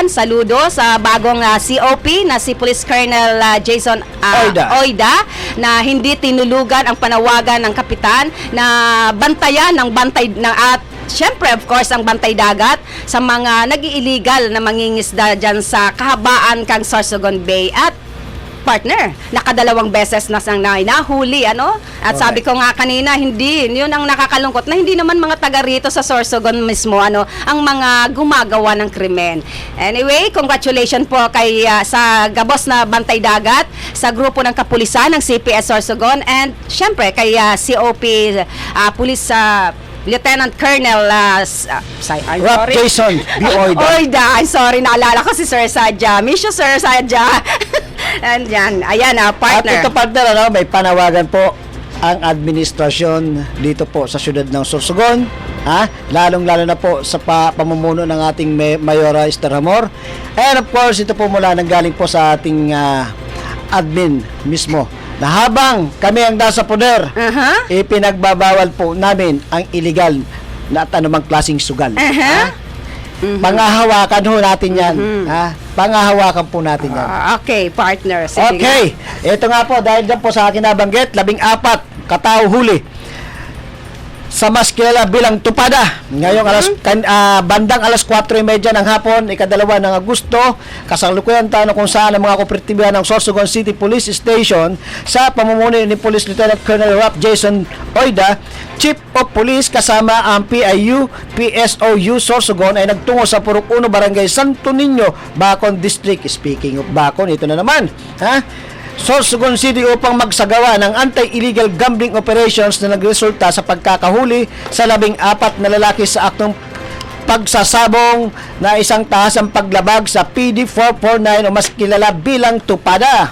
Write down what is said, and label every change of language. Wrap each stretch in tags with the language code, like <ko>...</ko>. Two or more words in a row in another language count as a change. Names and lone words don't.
<tl>Saludo sa bagong COP na si Police Colonel Jason Oida na hindi tinulugan ang panawagan ng kapitan na bantayan ng bantay at syempre,</tl> <en>of course,</en> <tl>ang bantay dagat sa mga nag-iillegal na mangingisda dyan sa kahabaan kang Sorsogon Bay. At partner, nakadalawang beses na sang nahuli, ano? At sabi ko nga kanina, hindi, yun ang nakakalungkot na hindi naman mga taga rito sa Sorsogon mismo, ano, ang mga gumagawa ng krimen. Anyway, congratulations po kay sa Gabos na Bantay Dagat, sa grupo ng kapulisan ng CPS Sorsogon, and syempre kay COP Police Lieutenant Colonel I'm</tl> <en>Rob sorry. Jason B. Oida. Oida, I'm sorry,</en> <tl>naalala ko si Sir Sadja.</tl> <en>Miss you,</en> <tl>Sir Sadja. And yan, ayan, At partner. ito partner, ano, may panawagan po ang administrasyon dito po sa siyudad ng Sorsogon, lalong-lalo na po sa pamumuno ng ating Mayora Esther Amor.</tl> <en>And of course,</en> <tl>ito po mula nanggaling po sa ating admin mismo, na habang kami ang nasa poder, ipinagbabawal po namin ang illegal na at anumang klaseng sugal. Pangahawakan ho natin yan. Pangahawakan po natin yan. Okay, partner. Sige Okay, ito nga po, dahil dyan po sa akin nabanggit, 14 katao huli sa mas kilala bilang Tupada. Ngayong bandang alas 4:30 ng hapon, ikadalawa ng Agosto, kasalukuyan tayo kung saan ang mga kooperatiba ng Sorsogon City Police Station sa pamumuno ni Police Lieutenant Colonel Rob Jason Oida, Chief of Police kasama ang PIU, PSOU Sorsogon ay nagtungo sa Purok 1 Barangay Santo Niño, Bacon District.</tl> <en>Speaking of Bacon,</en> <tl>ito na naman, Sorsogon City upang magsagawa ng</tl> <en>anti-illegal gambling operations</en> <tl>na nagresulta sa pagkakahuli sa 14 na lalaki sa aktong pagsasabong na isang tahasang paglabag sa PD 449 o mas kilala bilang Tupada.</tl>